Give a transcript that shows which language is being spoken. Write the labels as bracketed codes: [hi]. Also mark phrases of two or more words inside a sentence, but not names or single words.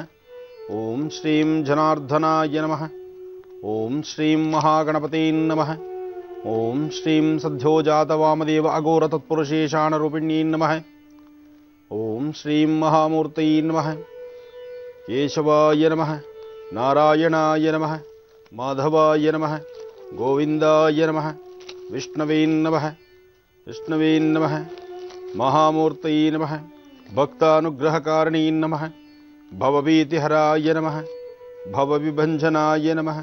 [sa] ಓಂ ಶ್ರೀಂ ಜನಾರ್ದನಾಯ ನಮಃ. ಓಂ ಶ್ರೀಂ ಮಹಾಗಣಪತಿ ನಮಃ. ಓಂ ಶ್ರೀಂ ಸದ್ಯೋಜಾತ ವಾಮದೇವ ಅಘೋರ ತತ್ಪುರುಷೇಷಾಣರೂಪಿಣೀ ನಮಃ. ಓಂ ಶ್ರೀಂ ಮಹಾಮೂರ್ತೈ ನಮಃ. ಕೇಶವಾಯ ನಮಃ. ನಾರಾಯಣಾಯ ನಮಃ. ಮಾಧವಾಯ ನಮಃ. ಗೋವಿಂದಾಯ ನಮಃ. ವಿಷ್ಣವೇ ನಮಃ. ವಿಷ್ಣವೇ ನಮಃ. ಮಹಾಮೂರ್ತೈ ನಮಃ. ಭಕ್ತಾನುಗ್ರಹಕಾರಣೀ ನಮಃ. ಭವಭೀತಿಹರಾಯ ನಮಃ. ಭವವಿಭಂಜನಾಯ ನಮಃ.